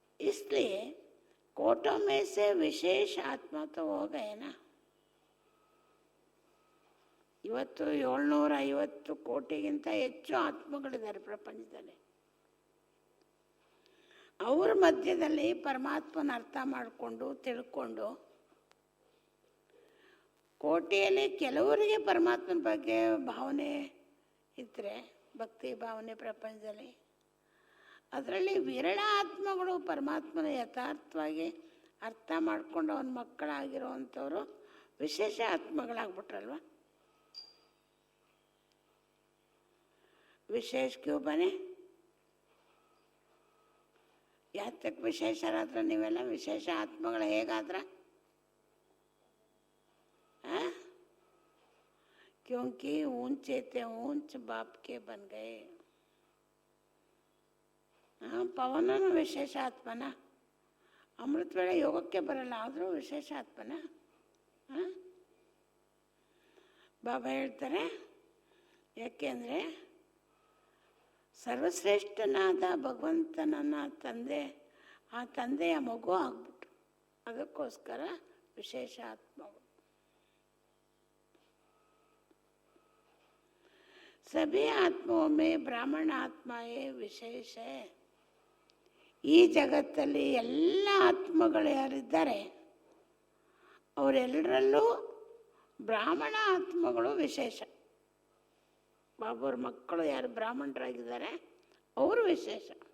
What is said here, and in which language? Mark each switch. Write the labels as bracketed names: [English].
[Hindi] इसलिए कोटों में से विशेष आत्मा तो हो गए ना. [Kannada] ಇವತ್ತು 750 ಕೋಟಿಗಿಂತ ಹೆಚ್ಚು ಆತ್ಮಗಳಿದ್ದಾರೆ ಪ್ರಪಂಚದಲ್ಲಿ. ಅವ್ರ ಮಧ್ಯದಲ್ಲಿ ಪರಮಾತ್ಮನ ಅರ್ಥ ಮಾಡಿಕೊಂಡು ತಿಳ್ಕೊಂಡು, ಕೋಟಿಯಲ್ಲಿ ಕೆಲವರಿಗೆ ಪರಮಾತ್ಮನ ಬಗ್ಗೆ ಭಾವನೆ ಇದ್ದರೆ, ಭಕ್ತಿ ಭಾವನೆ ಪ್ರಪಂಚದಲ್ಲಿ, ಅದರಲ್ಲಿ ವಿರಳ ಆತ್ಮಗಳು ಪರಮಾತ್ಮನ ಯಥಾರ್ಥವಾಗಿ ಅರ್ಥ ಮಾಡಿಕೊಂಡು ಅವನ ಮಕ್ಕಳಾಗಿರುವಂಥವ್ರು ವಿಶೇಷ ಆತ್ಮಗಳಾಗ್ಬಿಟ್ರಲ್ವ. [Hindi] विशेष क्यों बने? [Kannada] ಯಾತಕ್ಕೆ ವಿಶೇಷರಾದ್ರ ನೀವೆಲ್ಲ? ವಿಶೇಷ ಆತ್ಮಗಳು ಹೇಗಾದ್ರ? [Hindi] क्योंकि ऊंचे थे ऊंच बाप के बन गए. [Kannada] ಪವನನು ವಿಶೇಷ ಆತ್ಮನ, ಅಮೃತ ವೇಳೆ ಯೋಗಕ್ಕೆ ಬರಲ್ಲ, ಆದರೂ ವಿಶೇಷ ಆತ್ಮನ. ಬಾಬಾ ಹೇಳ್ತಾರೆ, ಯಾಕೆಂದರೆ ಸರ್ವಶ್ರೇಷ್ಠನಾದ ಭಗವಂತನನ್ನ ಆ ತಂದೆಯ ಮಗು ಆಗ್ಬಿಟ್ರು. ಅದಕ್ಕೋಸ್ಕರ ವಿಶೇಷ ಆತ್ಮಗಳು. [Hindi] सभी आत्माओं में ब्राह्मण आत्माएं विशेष है. [Kannada] ಈ ಜಗತ್ತಲ್ಲಿ ಎಲ್ಲ ಆತ್ಮಗಳು ಯಾರಿದ್ದಾರೆ ಅವರೆಲ್ಲರಲ್ಲೂ ಬ್ರಾಹ್ಮಣ ಆತ್ಮಗಳು ವಿಶೇಷ. ಬಾಬುವ್ರ ಮಕ್ಕಳು ಯಾರು ಬ್ರಾಹ್ಮಣರಾಗಿದ್ದಾರೆ ಅವರು ವಿಶೇಷ.